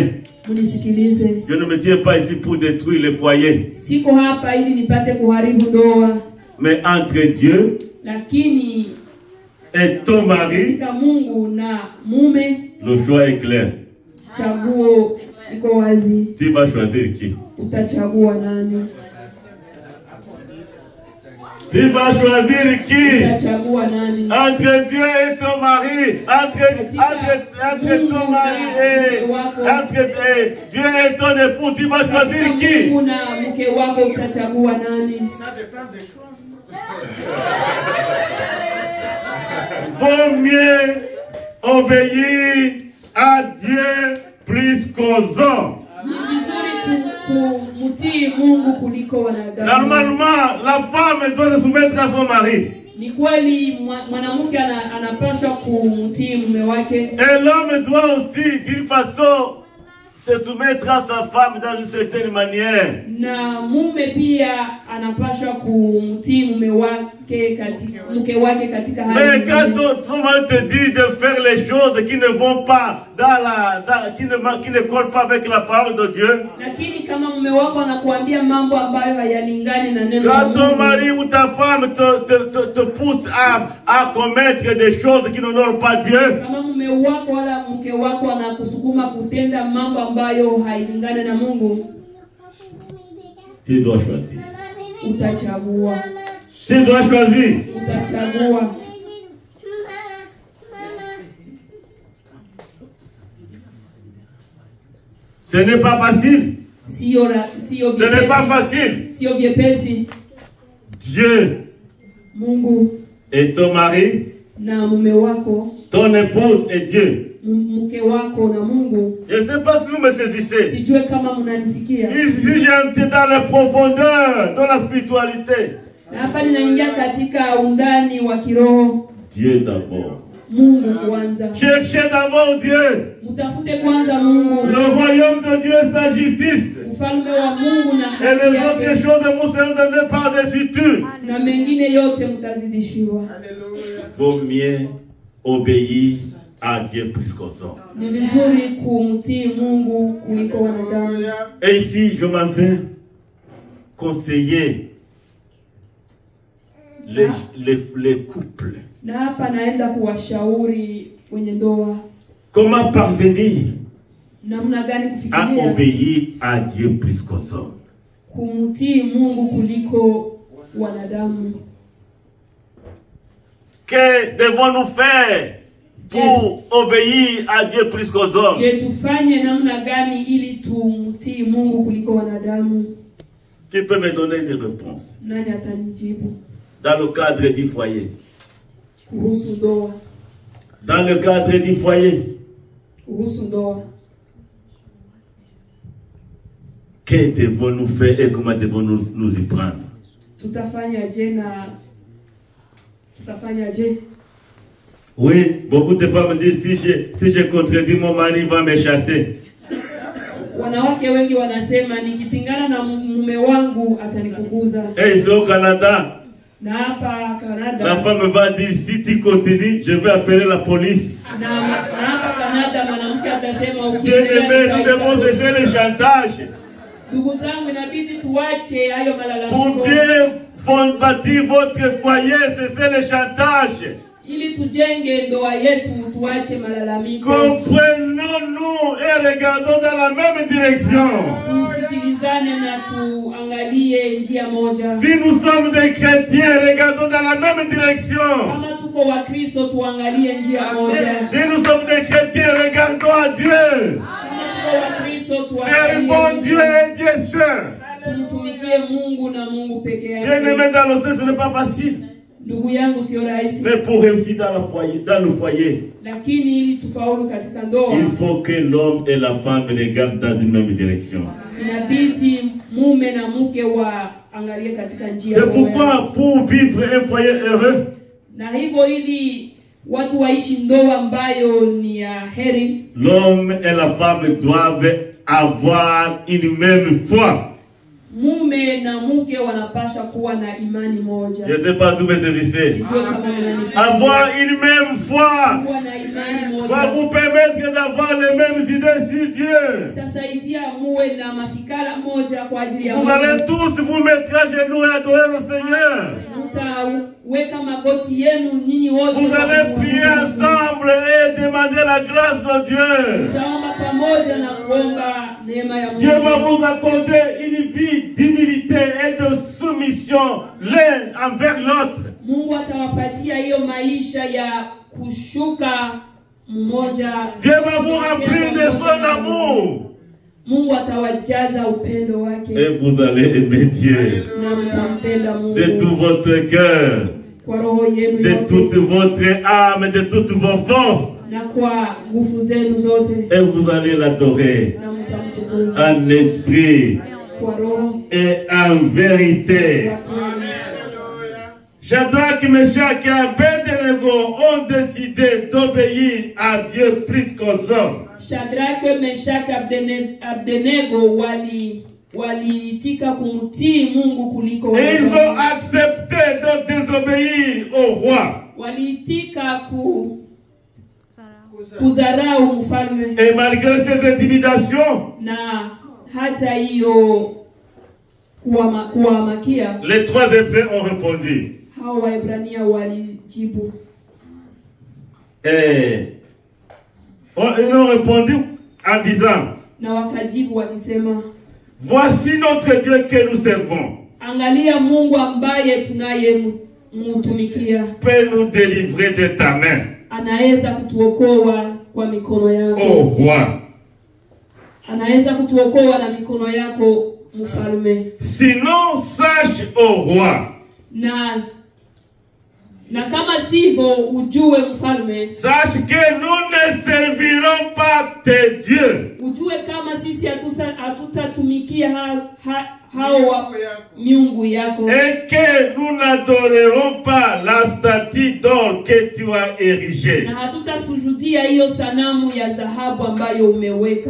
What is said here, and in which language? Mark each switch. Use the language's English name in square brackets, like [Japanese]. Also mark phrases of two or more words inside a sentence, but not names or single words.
[French] Je ne me tiens pas ici pour détruire les foyers. Mais entre Dieu et ton mari, le choix est clair. [Swahili] iko wazi. [French] Tu vas choisir qui? [Swahili] Utachagua nani? [French] Tu vas choisir qui? [Swahili] Utachagua nani? [French] Entre Dieu et ton mari, entre ton mari et Dieu et ton époux, tu vas choisir qui? [Swahili] Mungu na mke wako utachagua nani? [French] Ça dépend des choix. Vaut mieux obéir à Dieu plus qu'aux hommes. [Swahili] Ni vizuri kumtii Mungu kuliko wanadamu. [French] Normalement, la femme doit se soumettre à son mari. [Swahili] Ni kweli mwanamke anapaswa kumtii mume wake. [French] Et l'homme doit aussi, d'une façon, se soumettre à sa femme dans une certaine manière. [Swahili] Na mume pia anapaswa kumtii mume wake katika hali. [French] Mais quand ton mari te dit de faire les choses qui ne vont pas qui ne collent pas avec la parole de Dieu. [Swahili] Lakini kama mume wako anakuambia mambo ambayo hayalingani na neno la [French] Quand [Swahili] Mungu. [French] ton mari ou ta femme te pousse à commettre des choses qui n'honorent pas Dieu. [Swahili] Kama mume wako wala mke wako anakusukuma kutenda mambo ambayo hailingani na Mungu, [French] Tu dois choisir. [Swahili] utachagua. [French] Tu dois choisir. [Swahili] Utachagua. [French] Ce n'est pas facile. [Swahili] Sio [French] Ce n'est pas facile. [Swahili] Sio vyepesi. [French] Dieu [Swahili] Mungu [French] et ton mari, [Swahili] na mume wako, [French] ton épouse et Dieu. [Swahili] mke wako na Mungu. [French] Je ne sais pas si vous me saisissez. [Swahili] Sijue kama mnanisikia. [French] Ici, j'entre dans les profondeurs de la spiritualité. [Swahili] Na hapa ninaingia katika undani wa kiroho. [French] Dieu d'abord. [Swahili] Mungu kwanza. [French] Cherchez d'abord Dieu. [Swahili] Mtafute kwanza Mungu. [French] Le royaume de Dieu est sa justice. [Swahili] Ufalme wa Mungu na [French] Et [Swahili] haki [French] les autres [Swahili] yake. [French] choses vous seront données par-dessus tout. [Swahili] Na mengine yote mtazidishiwa. [French] Vaut mieux obéir à Dieu plus qu'aux hommes. [Swahili] Ni vizuri kumtii Mungu kuliko wanadamu. [French] Et ici, je m'en vais conseiller les couples. [Swahili] Na hapa naenda kuwashauri wenye ndoa [French] Comment parvenir [Swahili] namna gani [French] à [Swahili] kufikiria [French] obéir à Dieu plus qu'aux hommes. [Swahili] kumtii Mungu kuliko wanadamu. [French] Que devons-nous faire pour obéir à Dieu plus qu'aux hommes? [Swahili] Je, tufanye namna gani ili tumtii Mungu kuliko wanadamu? [French] Qui peut me donner des réponses? [Swahili] Nani atanijibu [French] Dans le cadre du foyer. [Swahili] kuhusu ndoa? [French] Dans le cadre du foyer. [Swahili] Kuhusu ndoa, [French] Que devons-nous faire et comment devons-nous nous y prendre? [Swahili] tutafanyaje na tutafanyaje? [French] Oui, beaucoup de femmes disent si je contredis mon mari, il va me chasser. [Swahili] Wanawake wengi wanasema nikipingana na mume wangu atanifukuza. [French] Et ici au Canada, [Swahili] Na hapa [French] la Canada, femme va dire si tu continues, je vais appeler la police. [Swahili] na hapa Canada mwanamke atasema [French] Bien aimé, nous devons [Swahili] ukiendelea. [French] cesser le chantage. [Swahili] Ndugu zangu, inabidi tuache hayo [French] Pour [Swahili] malalamiko [French] bien bâtir votre foyer, cessez le chantage. [Swahili] ili tujenge ndoa yetu, tuache malalamiko. [French] Comprenons-nous et regardons dans la même direction. [Swahili] Tusikilizane na tuangalie njia moja. [French] Si nous sommes des chrétiens, regardons dans la même direction. [Swahili] Kama tuko wa Kristo tuangalie njia moja. [French] Si nous sommes des chrétiens, regardons à Dieu. [Swahili] Kama tuko wa Kristo [French] Servons [Swahili] tuangalie [French] Dieu et Dieu seul. [Swahili] tumtumikie Mungu na Mungu peke [French] Bien [Swahili] yake. [French] aimé dans le sens, ce n'est pas facile. [Swahili] Ndugu yangu, sio rahisi, [French] Mais pour réussir dans le foyer, [Swahili] lakini ili tufaulu katika ndoa [French] il faut que l'homme et la femme regardent dans une même direction. [Swahili] inabidi mume na mke waangalie katika njia [French] C'est [Swahili] moja. [French] pourquoi pour vivre un foyer heureux, [Swahili] Na hivyo ili watu waishi ndoa ambayo ni ya heri, [French] l'homme et la femme doivent avoir une même foi. [Swahili] mume na mke wanapaswa kuwa na imani moja. [French] Je ne sais pas d'où me saisissez. [Swahili] Sijue kama mnanisikia. [French] Avoir une même foi [Swahili] Kuwa na imani [French] va [Swahili] moja [French] vous permettre d'avoir les mêmes idées sur Dieu. [Swahili] itasaidia muwe na mafikara moja kwa ajili ya [French] Vous [Swahili] Mungu. [French] allez tous vous mettre à genoux et adorer le Seigneur. [Swahili] mtaweka magoti yenu nyinyi wote. [French] Vous allez prier ensemble et demander la grâce de Dieu. [Swahili] Mtaomba pamoja na kuomba neema ya Mungu. [French] Dieu va vous accorder une vie d'humilité et de soumission l'un envers l'autre. [Swahili] Mungu atawapatia hiyo maisha ya kushuka mmoja. [French] Dieu va vous remplir de son amour. [Swahili] Mungu atawajaza upendo wake. [French] Et vous allez aimer Dieu [Swahili] Na mtampenda Mungu [French] de tout votre cœur, [Swahili] kwa roho yenu [French] de [Swahili] yote [French] toute votre âme, de toutes vos forces. [Swahili] na kwa nguvu zenu zote. [French] Et vous allez l'adorer [Swahili] Na mtamtukuza [French] en esprit [Swahili] kwa roho [French] et en vérité. Shadrach, Meshach et Abednego ont décidé d'obéir à Dieu plus qu'aux hommes. [Swahili] Shadrach, Meshach, Abednego waliitika kumtii Mungu kuliko [French] Et ils [Swahili] wao. [French] ont accepté de désobéir au roi. [Swahili] Waliitika kuzarau mfalme. [French] Et malgré ces intimidations, [Swahili] Na hata hiyo kuwamakia, [French] les trois Hébreux ont répondu. [Swahili] hao Waebrania walijibu. [French] Et ils ont répondu en disant, [Swahili] Na wakajibu wakisema, [French] voici notre Dieu que nous servons. [Swahili] angalia Mungu ambaye tunayemtumikia [French] Peut nous délivrer de ta main, [Swahili] anaweza kutuokoa kwa mikono yako. [French] ô roi. [Swahili] Anaweza kutuokoa na mikono yako mfalme. [French] Sinon, sache, ô roi, [Swahili] Na kama sivyo ujue mfalme, [French] sache que nous ne servirons pas tes dieux. [Swahili] ujue kama sisi hatutatumikia hao miungu yako, [French] Et que nous n'adorerons pas la statue d'or que tu as érigée. [Swahili] na hatutasujudia hiyo sanamu ya dhahabu ambayo umeweka.